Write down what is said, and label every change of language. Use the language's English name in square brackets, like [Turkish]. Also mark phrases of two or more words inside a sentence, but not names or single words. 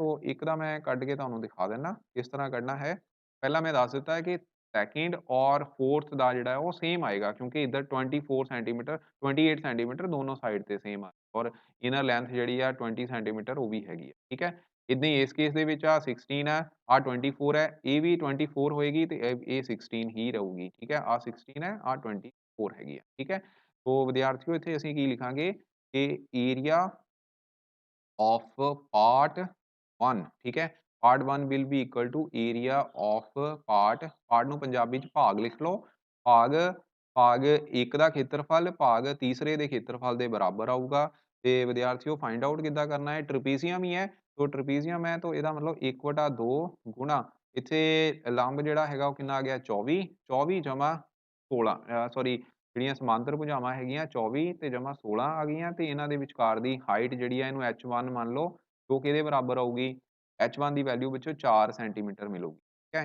[Punjabi] तो ਇੱਕ ਦਾ ਮੈਂ ਕੱਢ ਕੇ ਤੁਹਾਨੂੰ ਦਿਖਾ ਦਿੰਦਾ ਕਿਸ ਤਰ੍ਹਾਂ ਕੱਢਣਾ ਹੈ। ਪਹਿਲਾਂ ਮੈਂ ਦੱਸ ਦਿੱਤਾ ਹੈ ਕਿ ਸੈਕਿੰਡ ਔਰ ਫੋਰਥ ਦਾ ਜਿਹੜਾ ਹੈ ਉਹ ਸੇਮ ਆਏਗਾ, ਕਿਉਂਕਿ ਇੱਧਰ 24 ਸੈਂਟੀਮੀਟਰ 28 ਸੈਂਟੀਮੀਟਰ ਦੋਨੋਂ ਸਾਈਡ ਤੇ ਸੇਮ ਆ, ਔਰ [English] inner length [Punjabi] ਜਿਹੜੀ ਆ 20 ਸੈਂਟੀਮੀਟਰ ਉਹ ਵੀ ਹੈਗੀ ਹੈ, ਠੀਕ ਹੈ। ਇੱਦਾਂ ਹੀ ਇਸ ਕੇਸ ਦੇ ਵਿੱਚ ਆ 16 ਹੈ, ਆ 24 ਹੈ, ਇਹ ਵੀ 24 ਹੋਏਗੀ ਤੇ ਇਹ 16 ਹੀ ਰਹੂਗੀ, ਠੀਕ ਹੈ। ਆ 16 ਹੈ, ਆ 24 ਹੈਗੀ ਹੈ, ਠੀਕ ਹੈ। तो ਵਿਦਿਆਰਥੀਓ ਇੱਥੇ ਅਸੀਂ ਕੀ ਲਿਖਾਂਗੇ ਕਿ [English] area of part 1, [Punjabi] ਠੀਕ ਹੈ। [English] part 1 will be equal to area of part [Punjabi] ਨੂੰ ਪੰਜਾਬੀ ਚ ਭਾਗ ਲਿਖ ਲਓ, ਭਾਗ 1 ਦਾ ਖੇਤਰਫਲ ਭਾਗ ਤੀਸਰੇ ਦੇ ਖੇਤਰਫਲ ਦੇ ਬਰਾਬਰ ਆਊਗਾ। ਤੇ ਵਿਦਿਆਰਥੀਓ [English] find out [Punjabi] ਕਿੱਦਾਂ ਕਰਨਾ ਹੈ, ਟਰਪੀਜ਼ੀਅਮ ਹੀ ਹੈ, तो ਟਰਪੀਜ਼ੀਅਮ ਹੈ तो ਇਹਦਾ ਮਤਲਬ 1/2 ਗੁਣਾ ਇੱਥੇ ਲੰਬ ਜਿਹੜਾ ਹੈਗਾ ਉਹ ਕਿੰਨਾ ਆ ਗਿਆ 24 ਜਮਾ 16 ਸੌਰੀ ਜਿਹੜੀਆਂ ਸਮਾਂਤਰ ਭੁਜਾਵਾਂ ਹੈਗੀਆਂ 24 ਤੇ ਜਮਾ 16 ਆ ਗਈਆਂ, ਤੇ ਇਹਨਾਂ ਦੇ ਵਿਚਕਾਰ ਦੀ ਹਾਈਟ ਜਿਹੜੀ ਹੈ ਇਹਨੂੰ h1 ਮੰਨ ਲਓ, ਜੋ ਕਿ ਇਹਦੇ ਬਰਾਬਰ ਆਊਗੀ h1 ਦੀ ਵੈਲਿਊ ਵਿੱਚੋਂ 4 ਸੈਂਟੀਮੀਟਰ ਮਿਲੂਗੀ, ਠੀਕ ਹੈ।